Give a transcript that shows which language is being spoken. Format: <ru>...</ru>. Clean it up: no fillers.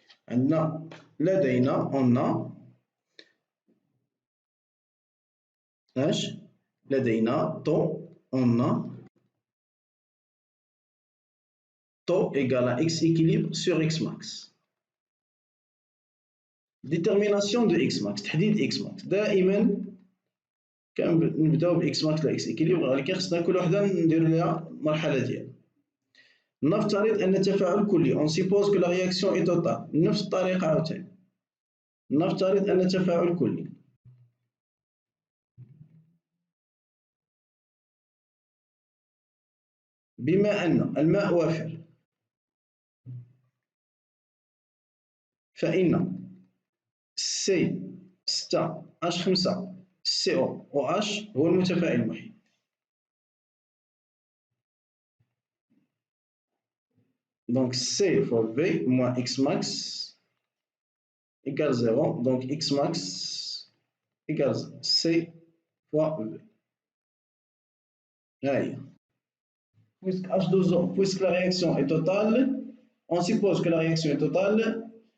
<ar>لدينا</ar> <fr>on a لدينا on a taux égale à x équilibre sur x max. Détermination de x max</fr> <ar>تحديد x max دائما كنبداو ب x max لا x équilibre ولكن خصنا كل وحده ندير لها المرحله ديالها. نفترض ان التفاعل كلي</ar> <fr>on suppose que la réaction est totale</fr> <ar>نفس الطريقه عاوتاني. نفترض ان التفاعل كلي بما ان الماء وافر فإن C6H5COOH هو المتفاعل المحيط.</ar> <fr>Donc C fois V moins X max égale 0. Donc X max égale C fois V. Là, puisque H2O, puisque la réaction est totale, on suppose que la réaction est totale.</fr>